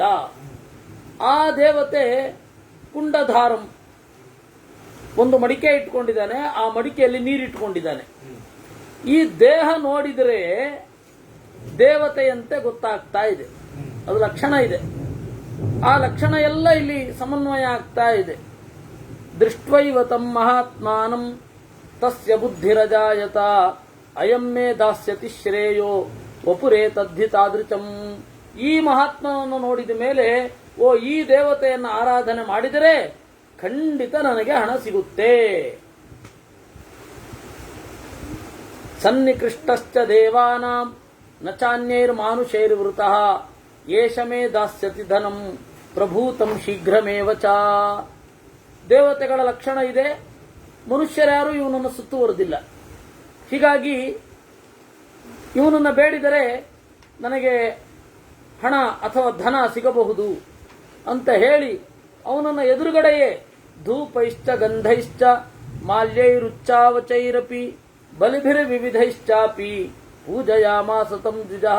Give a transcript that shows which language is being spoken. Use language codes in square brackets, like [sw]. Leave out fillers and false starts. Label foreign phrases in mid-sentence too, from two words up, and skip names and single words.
[kn] ಆ ದೇವತೆ ಕುಂಡಧಾರಂ, ಒಂದು ಮಡಿಕೆ ಇಟ್ಕೊಂಡಿದ್ದಾನೆ. ಆ ಮಡಿಕೆಯಲ್ಲಿ ನೀರಿಟ್ಕೊಂಡಿದ್ದಾನೆ. ಈ ದೇಹ ನೋಡಿದರೆ ದೇವತೆಯಂತೆ ಗೊತ್ತಾಗ್ತಾ ಇದೆ. ಅದು ಲಕ್ಷಣ ಇದೆ. ಆ ಲಕ್ಷಣ ಎಲ್ಲ ಇಲ್ಲಿ ಸಮನ್ವಯ ಆಗ್ತಾ ಇದೆ. [sa] ದೃಷ್ಟ್ವೈವ ತಂ ಮಹಾತ್ಮಾನಂ ತಸ್ಯ ಬುದ್ಧಿರಜಾಯತ ಅಯಂ ಮೇ ದಾಸ್ಯತಿ ಶ್ರೇಯೋ ವಪುರೇ ತದ್ಧಿ ತಾದೃಚಂ. [kn] ಈ ಮಹಾತ್ಮನನ್ನು ನೋಡಿದ ಮೇಲೆ, ಓ, ಈ ದೇವತೆಯನ್ನು ಆರಾಧನೆ ಮಾಡಿದರೆ ಖಂಡಿತ ನನಗೆ ಹಣ ಸಿಗುತ್ತೆ. [sa] ಸನ್ನಿಕೃಷ್ಟಶ್ಚ ದೇವಾನಾಂ ನ ಚಾನ್ಯೈರ್ಮಾನುಷೈರ್ವೃತಃ ಏಷ ಮೇ ದಾಸ್ಯತಿ ಧನಂ ಪ್ರಭೂತಂ ಶೀಘ್ರಮೇವ ಚ. [kn] ದೇವತೆಗಳ ಲಕ್ಷಣ ಇದೆ, ಮನುಷ್ಯರ್ಯಾರು ಇವನನ್ನು ಸುತ್ತುವರೆದಿಲ್ಲ. ಹೀಗಾಗಿ ಇವನನ್ನು ಬೇಡಿದರೆ ನನಗೆ ಹಣ ಅಥವಾ ಧನ ಸಿಗಬಹುದು ಅಂತ ಹೇಳಿ ಅವನನ್ನು ಎದುರುಗಡೆಯೇ [sa] ಧೂಪೈಶ್ಚ ಗಂಧೈಶ್ಚ ಮಾಲ್ಯೈರುಚ್ಚಾವಚೈರಪಿ ಬಲಿಭಿರ್ವಿವಿಧೈಶ್ಚಾಪಿ ಪೂಜಯಾಮಾಸ ತಂ ದ್ವಿಜಃ.